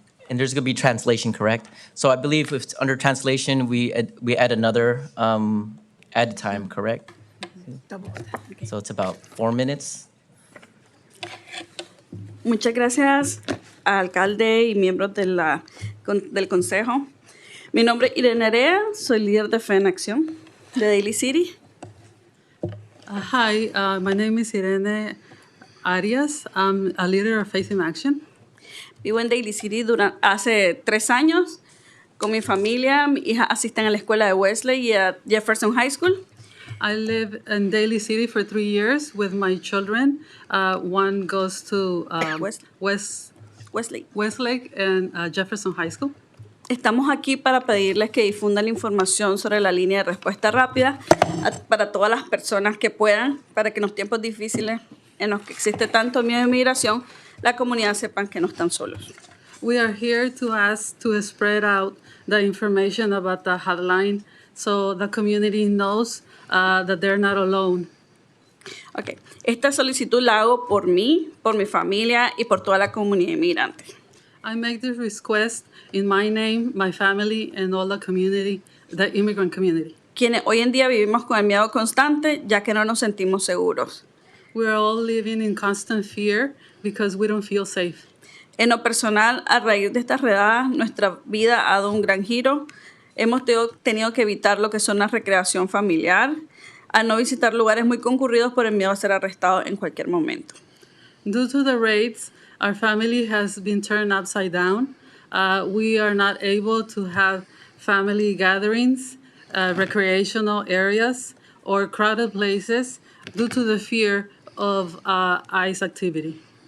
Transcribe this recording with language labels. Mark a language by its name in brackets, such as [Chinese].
[English] And there's going to be translation, correct? So I believe if it's under translation, we add another add time, correct? Double that. So it's about 4 minutes. [Spanish] Muchas gracias, alcalde y miembros del consejo. Mi nombre es Irene Area, soy líder de Fe en Acción de Daly City. [English] Hi, my name is Irene Arias. I'm a leader of Faith in Action. [Spanish] Vivo en Daly City hace 3 años con mi familia. Mi hija asiste a la escuela de Wesley y a Jefferson High School. [English] I live in Daly City for 3 years with my children. One goes to Wesley. Westlake and Jefferson High School. [Spanish] Estamos aquí para pedirles que difundan la información sobre la línea de respuesta rápida para todas las personas que puedan, para que en los tiempos difíciles en los que existe tanto miedo de migración, la comunidad sepan que no están solos. [English] We are here to ask to spread out the information about the hotline so the community knows that they're not alone. Okay. [Spanish] Esta solicitud la hago por mí, por mi familia y por toda la comunidad inmigrante. [English] I make this request in my name, my family, and all the community, the immigrant community. [Spanish] quienes hoy en día vivimos con el miedo constante ya que no nos sentimos seguros. [English] We're all living in constant fear because we don't feel safe. [Spanish] En lo personal, a raíz de estas redadas, nuestra vida ha dado un gran giro. Hemos tenido que evitar lo que son la recreación familiar, a no visitar lugares muy concurridos por el miedo a ser arrestado en cualquier momento. [English] Due to the raids, our family has been turned upside down. We are not able to have family gatherings, recreational areas, or crowded places due to the fear of ICE activity.